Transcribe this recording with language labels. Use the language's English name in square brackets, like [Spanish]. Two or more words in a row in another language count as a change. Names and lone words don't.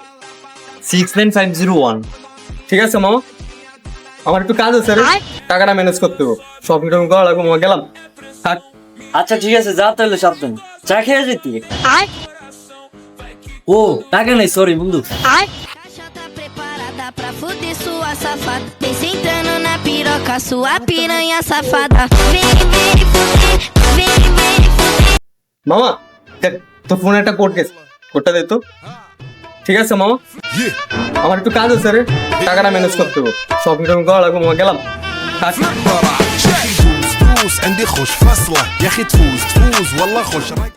[Bangla] 69501। ঠিক আছে মামা, আমার একটু কাজ আছে রে, টাকাটা ম্যানেজ করতে হবে, শপিং টপিং করা লাগবে মামা, গেলাম থাক। আচ্ছা ঠিক আছে, যা তাহলে সাবধানে, চা খেয়ে যেতি। ও টাকা নেই, সরি বন্ধু। [Portuguese] Caixa tá preparada pra fuder sua safada. Vem sentando na piroca, sua piranha safada. Vem, vem, fuder, vem, vem, fuder. [Bangla] মামা দেখ, তোর ফোনে একটা কোড গেছে, কোডটা দে তো। ঠিক আছে মামা, আমার একটু কাজ আছে রে, টাকাটা ম্যানেজ করতে হবে, শপিং টপিং করা লাগবে মামা, গেলাম থাক। [Arabic] يا اخي دوس دوس عندي خوش فصله يا اخي تفوز تفوز والله خوش